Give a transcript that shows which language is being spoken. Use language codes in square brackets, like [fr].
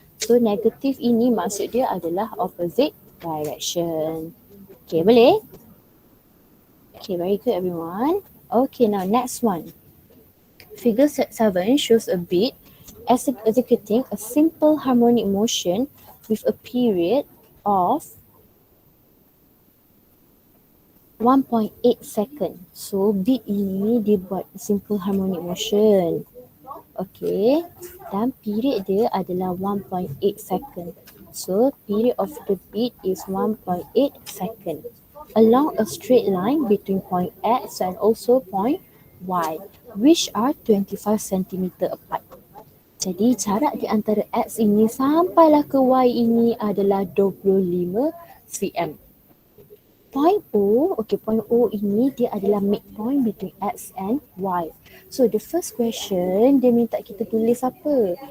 [ms] So negative ini maksud dia adalah [en] opposite direction. [ms] Okay, boleh? [en] Okay, very good everyone. Okay, now next one. Figure 7 shows a beat executing a simple harmonic motion with a period of 1.8 second. [ms] So beat ini dia buat simple harmonic motion. Okay. Dan period dia adalah 1.8 second. [en] So period of the beat is 1.8 second. Along a straight line between point X and also point Y, which are 25 cm apart. [ms] Jadi jarak di antara X ini sampailah ke Y ini adalah 25 cm. [en] Point O [ms] ini dia adalah [en] midpoint between X and Y. So the first question [ms] dia minta kita tulis apa?